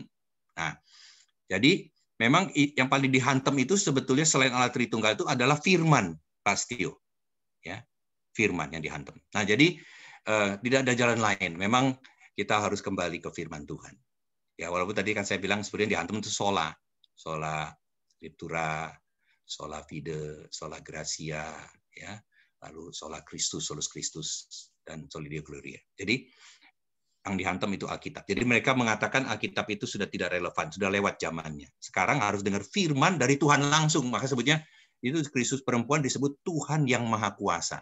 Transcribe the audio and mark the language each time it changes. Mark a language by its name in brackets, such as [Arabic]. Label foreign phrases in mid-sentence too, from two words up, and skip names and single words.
[Indonesian] Nah, jadi memang yang paling dihantam itu sebetulnya selain Allah Tritunggal itu adalah firman, Pastio. Ya, firman yang dihantam. Nah, jadi tidak ada jalan lain. Memang kita harus kembali ke firman Tuhan. Ya, walaupun tadi kan saya bilang sebenarnya dihantam itu [Latin] sola scriptura, sola fide, sola gratia, [Indonesian] ya. [Latin] Lalu sola Christus, solus Christus, dan soli Deo Gloria. [Indonesian] Jadi yang dihantam itu Alkitab. Jadi mereka mengatakan Alkitab itu sudah tidak relevan, sudah lewat zamannya. Sekarang harus dengar firman dari Tuhan langsung. Maka sebutnya itu Kristus perempuan disebut Tuhan yang Maha Kuasa.